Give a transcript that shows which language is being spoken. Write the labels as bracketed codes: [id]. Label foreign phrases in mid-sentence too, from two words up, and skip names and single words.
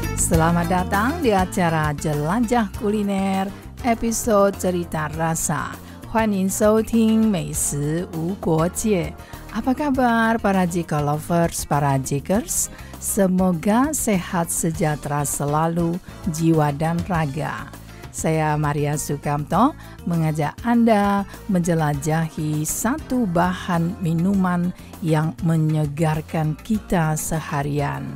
[id] Selamat datang di acara Jelajah Kuliner episode Cerita Rasa. [zh] 欢迎收听美食无国界. [id] Apa kabar para Jika lovers, para Jikers? Semoga sehat sejahtera selalu jiwa dan raga. Saya Maria Sukamto mengajak Anda menjelajahi satu bahan minuman yang menyegarkan kita seharian.